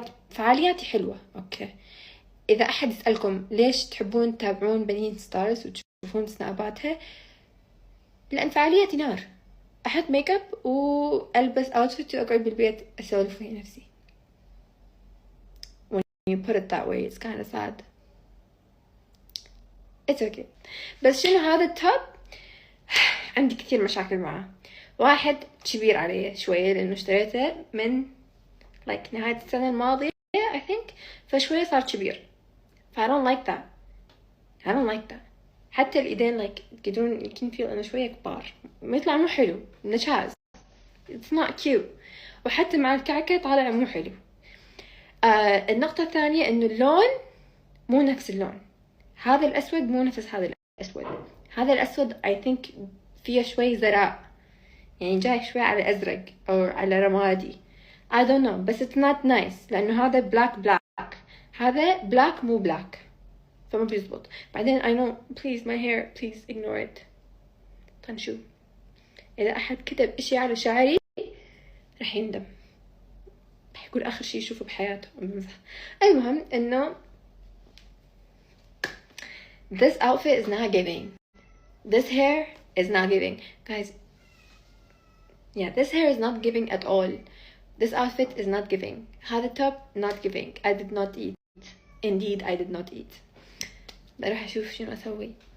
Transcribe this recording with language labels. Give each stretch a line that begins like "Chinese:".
Arabic: فعالياتي حلوة. اوكي اذا احد يسألكم ليش تحبون تتابعون بنين ستارز وتشوفون سناباتها، لان فعالياتي نار. احط ميك اب والبس اوتفيت واقعد بالبيت اسولف ويا نفسي.
English: when you put it that way it's kind of sad. it's okay.
Arabic: بس شنو هذا التوب عندي كثير مشاكل معه. واحد كبير علي شوية لأنه اشتريته من نهاية السنة الماضية
English: I think،
Arabic: فشوية صار كبير.
English: I don't like that.
Arabic: حتى الإيدين تقدرون يمكن فيه أنه شوية كبار، يطلع مو حلو، نشاز،
English: it's not cute.
Arabic: وحتى مع الكعكة طالع مو حلو. النقطة الثانية أنه اللون مو نفس اللون. هذا الأسود مو نفس هذا الأسود. هذا الأسود
English: I think
Arabic: فيه شوي زرع، يعني جاي شوي على أزرق أو على رمادي
English: I don't know،
Arabic: بس
English: it's not nice
Arabic: لأنه هذا black هذا black مو black، فما بيزبط.
English: بعدين I know please my hair please ignore it.
Arabic: طنشو إذا أحد كتب إشي على شعري رح يندم، رح يقول آخر شي يشوفه بحياته. المهم إنه
English: this outfit is not giving. This hair is not giving guys. Yeah, this hair is not giving at all. This outfit is not giving.
Arabic: هذا
English: top not giving. I did not eat. Indeed I did not eat.
Arabic: بروح أشوف شنو أسوي.